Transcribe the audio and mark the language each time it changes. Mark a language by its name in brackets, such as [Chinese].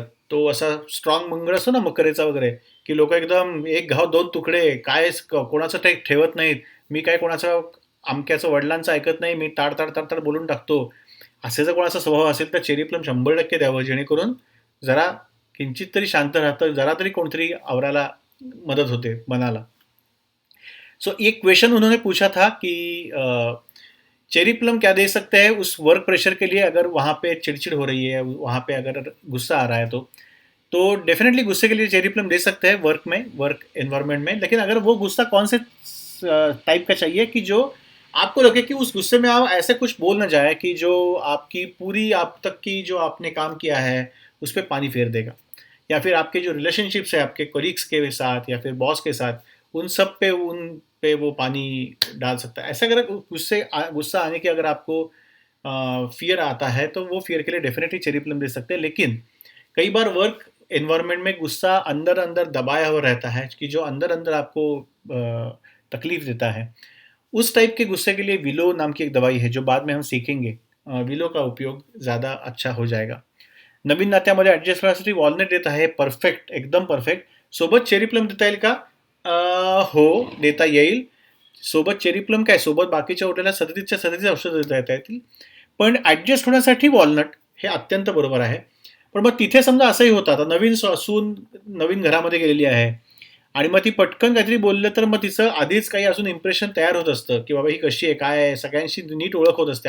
[Marathi] तो असा स्ट्रॉंग मंगळ असतो ना मकरेचा वगैरे, की लोक एकदम एक घाव दोन तुकडे, काय कोणाचं काही ठेवत नाहीत. मी काय कोणाचं अमक्याचं वडिलांचं ऐकत नाही, मी ताड बोलून टाकतो. असे जर कोणाचा स्वभाव असेल तर चेरी प्लम 100% द्यावं, जेणेकरून जरा किंचित तरी शांत राहतं, जरा तरी कोणतरी आवरायला मदत होते मनाला. [Hindi] सो एक क्वेश्चन उन्होंने पूछा था कि चेरी प्लम क्या दे सकते हैं उस वर्क प्रेशर के लिए, अगर वहाँ पे चिड़चिड़ हो रही है, वहाँ पे अगर गुस्सा आ रहा है, तो डेफिनेटली गुस्से के लिए चेरी प्लम दे सकते हैं वर्क में, वर्क एनवायरनमेंट में. लेकिन अगर वो गुस्सा कौन से टाइप का चाहिए कि जो आपको लगे कि उस गुस्से में आप ऐसे कुछ बोल ना जाए कि जो आपकी पूरी आप तक की जो आपने काम किया है उस पर पानी फेर देगा, या फिर आपके जो रिलेशनशिप्स है आपके कोलीग्स के साथ या फिर बॉस के साथ, उन पे वो पानी डाल सकता है. ऐसा अगर गुस्सा आने की अगर आपको फियर आता है, तो वो फियर के लिए डेफिनेटली चेरी प्लम दे सकते हैं. लेकिन कई बार वर्क एनवायरनमेंट में गुस्सा अंदर अंदर दबाया हुआ रहता है कि जो अंदर अंदर आपको तकलीफ देता है. उस टाइप के गुस्से के लिए विलो नाम की एक दवाई है, जो बाद में हम सीखेंगे. विलो का उपयोग ज़्यादा अच्छा हो जाएगा. [Marathi] नवीन नात्यामध्ये ॲडजस्ट करण्यासाठी वॉलनट देत आहे, परफेक्ट, एकदम परफेक्ट. सोबत चेरी प्लम देता येईल का? हो, देता येईल. सोबत चेरी प्लम काय, सोबत बाकीच्या उरलेल्या 37 औषधं देता येतील. पण ॲडजस्ट होण्यासाठी वॉलनट हे अत्यंत बरोबर आहे. पण मग तिथे समजा असंही होतं, आता नवीन सून नवीन घरामध्ये गेलेली आहे आणि मग ती पटकन काहीतरी बोललं तर मग तिचं आधीच काही अजून इम्प्रेशन तयार होत असतं की बाबा ही कशी आहे, काय आहे, सगळ्यांशी नीट ओळख होत असते.